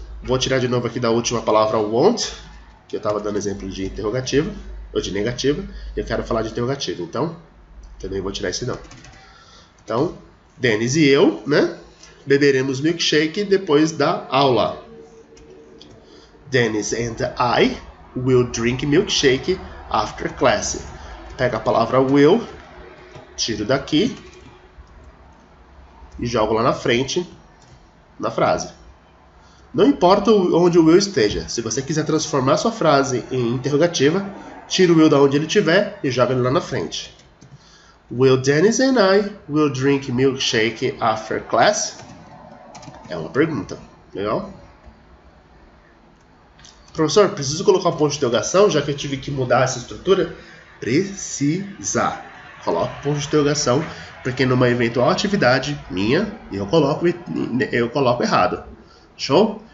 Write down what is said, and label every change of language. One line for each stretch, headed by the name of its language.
Portuguese: Vou tirar de novo aqui da última palavra won't, que eu estava dando exemplo de interrogativa ou de negativa, e eu quero falar de interrogativa. Então também vou tirar esse não. Então, Dennis e eu, né, beberemos milkshake depois da aula.
English: Dennis and I will drink milkshake after class.
Portuguese: Pega a palavra will, tiro daqui e jogo lá na frente na frase. Não importa onde o will esteja. Se você quiser transformar sua frase em interrogativa, tira o will da onde ele estiver e joga ele lá na frente.
English: Will Dennis and I will drink milkshake after class?
Portuguese: É uma pergunta. Legal? Professor, preciso colocar um ponto de interrogação, já que eu tive que mudar essa estrutura? Precisa. Coloca um ponto de interrogação, porque numa eventual atividade minha, eu coloco errado. Show?